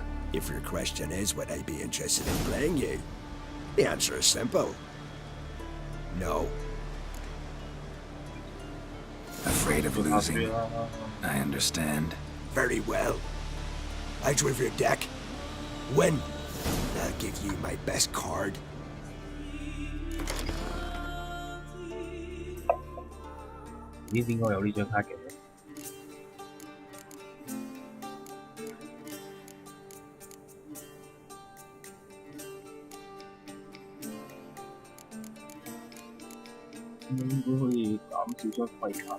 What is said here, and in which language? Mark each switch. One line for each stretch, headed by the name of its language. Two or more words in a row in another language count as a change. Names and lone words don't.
English: If your question is would I be interested in playing you, the answer is simple. No. Afraid of losing? I understand. Very well. Out with your deck. Win. I'll give you my best card. 咦？
Cantonese: 點解有呢張卡嘅？應該可以減少張廢卡。